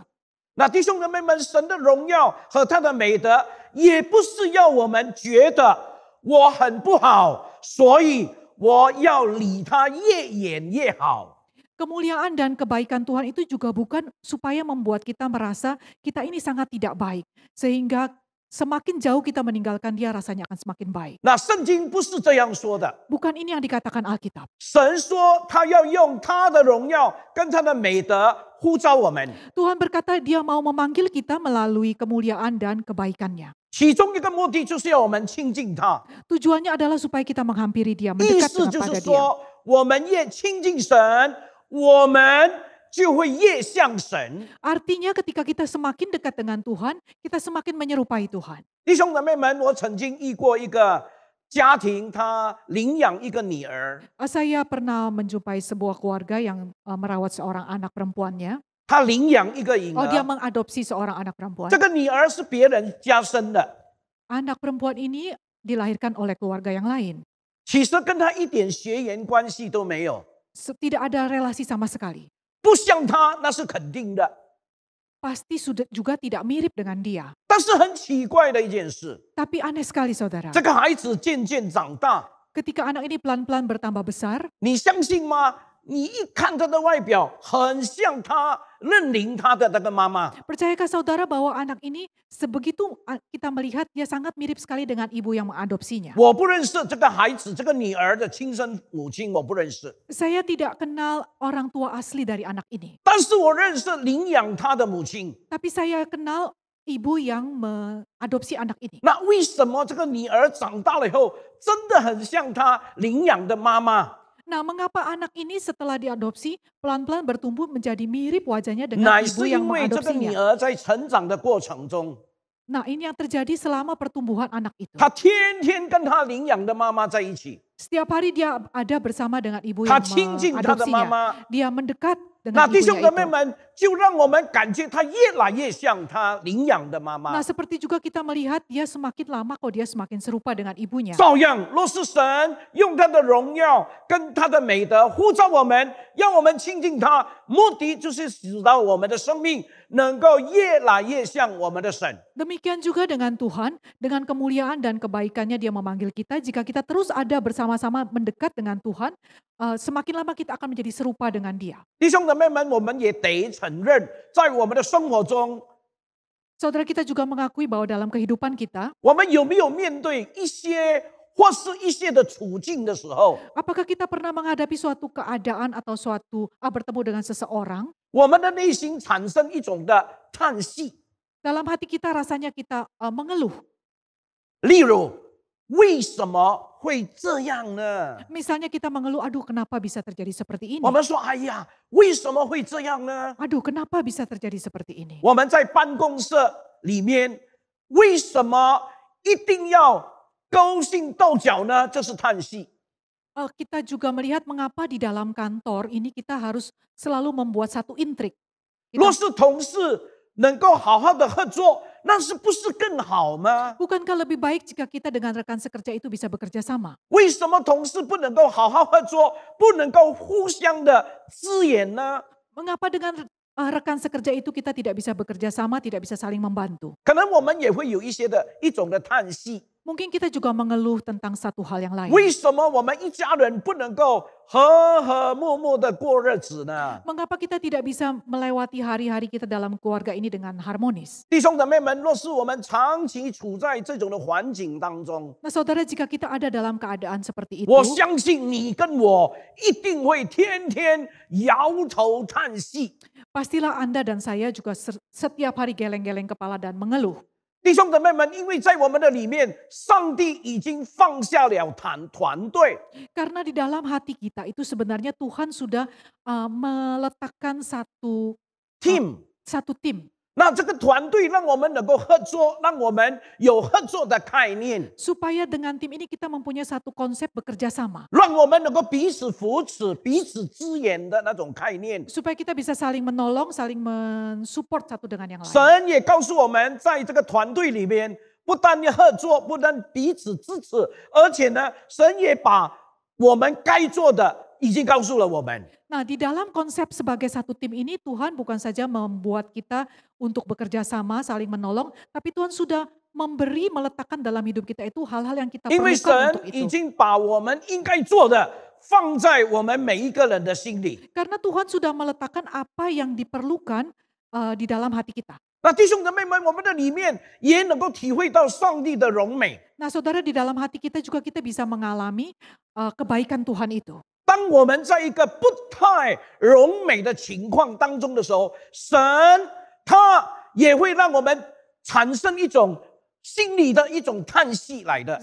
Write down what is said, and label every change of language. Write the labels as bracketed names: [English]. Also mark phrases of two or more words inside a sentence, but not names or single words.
[Chinese] 那弟兄姊妹们，神的荣耀和他的美德，也不是要我们觉得我很不好，所以我要离他越远越好。 [Indonesian] Kemuliaan dan kebaikan Tuhan itu juga bukan supaya membuat kita merasa kita ini sangat tidak baik. Sehingga semakin jauh kita meninggalkan Dia rasanya akan semakin baik. [Chinese] 那圣经不是这样说的， [Indonesian] Bukan ini yang dikatakan Alkitab. [Chinese] 神说他要用他的荣耀跟他的美德呼召我们， [Indonesian] Tuhan berkata Dia mau memanggil kita melalui kemuliaan dan kebaikannya. [Chinese] 其中一个目的就是要我们亲近他， [Indonesian] Tujuannya adalah supaya kita menghampiri Dia, [Chinese] 意 [Indonesian] mendekat [Chinese] 思就 [Indonesian] kepada [Chinese] 是 [Indonesian] Dia. [Chinese] 说，我们越亲近神，我们就会越像神。 [Indonesian] Artinya ketika kita semakin dekat dengan Tuhan, kita semakin menyerupai Tuhan. [Chinese] 弟兄姊妹们，我曾经遇过一个家庭，他领养一个女儿， [Indonesian] Saya pernah menjumpai sebuah keluarga yang merawat seorang anak perempuannya. [Chinese] 他领养一个婴 [Indonesian] Dia [Chinese] 儿， [Indonesian] mengadopsi seorang anak perempuan. [Chinese] 这个女儿是别人家生的， [Indonesian] Anak perempuan ini dilahirkan oleh keluarga yang lain. [Chinese] 其实跟他一点血缘关系都没有。 [Indonesian] tidak ada relasi sama sekali. [Chinese] 不像他那是肯定的。 [Indonesian] Pasti sudah juga tidak mirip dengan dia. [Chinese] 但是很奇怪的一件事， [Indonesian] Tapi aneh sekali saudara, [Chinese] 这个孩子渐渐长大， [Indonesian] ketika anak ini pelan-pelan bertambah besar, [Chinese] 你相信吗？你一看他的外表，很像他认领他的那个妈妈。 [Indonesian] percayakah saudara bahwa anak ini sebegitu kita melihat dia sangat mirip sekali dengan ibu yang mengadopsinya. [Chinese] 我不认识这个孩子，这个女儿的亲生母亲，我不认识。 [Indonesian] Saya tidak kenal orang tua asli dari anak ini. [Chinese] 但是我认识领养他的母亲。 [Indonesian] Tapi saya kenal ibu yang mengadopsi anak ini. [Chinese] 那为什么这个女儿长大了以后，真的很像她领养的妈妈？ [Indonesian] Nah, mengapa anak ini setelah diadopsi pelan-pelan bertumbuh menjadi mirip wajahnya dengan [Chinese] 乃 [Indonesian] ibu [Chinese] 是 [Indonesian] yang [Chinese] 因为这个女 [Indonesian] mengadopsinya? [Chinese] 儿在成长的过程中， [Indonesian] Nah, ini yang terjadi selama pertumbuhan anak itu. [Chinese] 她天天跟她领养的妈妈在一起， [Indonesian] Setiap hari dia ada bersama dengan ibu [Chinese] 她 [Indonesian] yang [Chinese] 亲近她的妈 [Indonesian] mengadopsinya. [Chinese] 妈。 [Indonesian] Dia mendekat [Chinese] 那 [Indonesian] dengan [Chinese] 弟兄 [Indonesian] ibunya [Chinese] 姊妹 [Indonesian] itu. [Chinese] 们，就让我们感觉她越来越像她领养的妈妈 [Indonesian] Nah, seperti juga kita melihat dia semakin lama kok dia semakin serupa dengan ibunya. [Chinese] 照样，若是神用他的荣耀跟他的美德呼召我们，让我们亲近他，目的就是使到我们的生命能够越来越像我们的神。 [Indonesian] Demikian juga dengan Tuhan, dengan kemuliaan dan kebaikannya dia memanggil kita. Jika kita terus ada bersama-sama mendekat dengan Tuhan, semakin lama kita akan menjadi serupa dengan dia. [Chinese] 弟兄姊妹们，我们也得承认，在我们的生活中， [Indonesian] Saudara kita juga mengakui bahwa dalam kehidupan kita, [Chinese] 我们有没有面对一些或是一些的处境的时候， [Indonesian] apakah kita pernah menghadapi suatu keadaan atau bertemu dengan seseorang, [Chinese] 我们的内心产生一种的叹息， [Indonesian] dalam hati kita rasanya kita mengeluh. [Chinese] 例如为什么会这样呢？ [Indonesian] Misalnya kita mengeluh, aduh kenapa bisa terjadi seperti ini? [Chinese] 我们说，哎呀，为什么会这样呢？ [Indonesian] Aduh kenapa bisa terjadi seperti ini? [Chinese] 我们在办公室里面，为什么一定要勾心斗角呢？这是叹息。 [Indonesian] Kita juga melihat mengapa di dalam kantor ini kita harus selalu membuat satu intrik. [Chinese] 若是同事能够好好的合作，那是不是更好吗？ [Indonesian] Bukankah lebih baik jika kita dengan rekan sekerja itu bisa bekerja sama? [Chinese] 为什么同事不能够好好合作，不能够互相的支援呢？ [Indonesian] Mengapa dengan rekan sekerja itu kita tidak bisa bekerja sama, tidak bisa saling membantu? [Chinese] 可能我们也会有一种的叹息。 [Indonesian] Mungkin kita juga mengeluh tentang satu hal yang lain. [Chinese] 为什么我们一家人不能够和和睦睦的过日子呢？ [Indonesian] Mengapa kita tidak bisa melewati hari-hari kita dalam keluarga ini dengan harmonis? [Chinese] 弟兄姊妹们，若是我们长期处在这种的环境当中， [Indonesian] Nah saudara, jika kita ada dalam keadaan seperti itu, [Chinese] 我相信你跟我一定会天天摇头叹息。 [Indonesian] pastilah Anda dan saya juga setiap hari geleng-geleng kepala dan mengeluh. [Chinese] 弟兄姊妹们，因为在我们的里面，上帝已经放下了团队。 [Indonesian] Karena di dalam hati kita itu sebenarnya Tuhan sudah meletakkan satu team， tim. [Chinese] 那这个团队让我们能够合作，让我们有合作的概念， [Indonesian] Supaya dengan tim ini kita mempunyai satu konsep bekerja sama. [Chinese] 让我们能够彼此扶持、彼此支援的那种概念。 [Indonesian] Supaya kita bisa saling menolong, saling mensupport satu dengan yang lain. [Chinese] 神也告诉我们，在这个团队里面，不但要合作，不但彼此支持，而且呢，神也把我们该做的已经告诉了我们。 [Indonesian] Nah, di dalam konsep sebagai satu tim ini Tuhan bukan saja membuat kita untuk bekerja sama, saling menolong, tapi Tuhan sudah meletakkan dalam hidup kita itu hal-hal yang kita [Chinese] 因为 [Indonesian] perlukan [Chinese] 神 [Indonesian] untuk [Chinese] 已 [Indonesian] itu. [Chinese] 经把我们应该做的放在我们每一个人的心里。 [Indonesian] Karena Tuhan sudah meletakkan apa yang diperlukan di dalam hati kita. [Chinese] 那弟兄姊妹们，我们的里面也能够体会到上帝的荣美。 [Indonesian] Nah saudara, di dalam hati kita juga kita bisa mengalami kebaikan Tuhan itu. [Chinese] 当我们在一个不太荣美的情况当中的时候，神他也会让我们产生一种心里的一种叹息来的。